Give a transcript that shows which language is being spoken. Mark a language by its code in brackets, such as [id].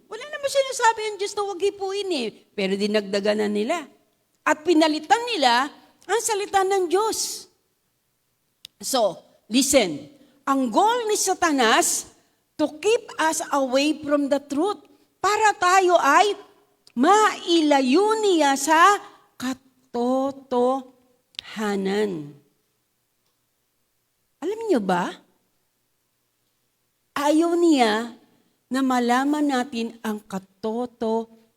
[tl] Wala naman sinasabi ang Diyos na wag hipuin eh. Pero dinagdagan na nila. At pinalitan nila ang salita ng Diyos. [en] So, listen. [tl] Ang goal ni Satanas, [en] to keep us away from the truth. [tl] Para tayo ay mailayo niya sa katotohanan. Alam niyo ba? Ayaw niya na malaman natin ang katotohanan.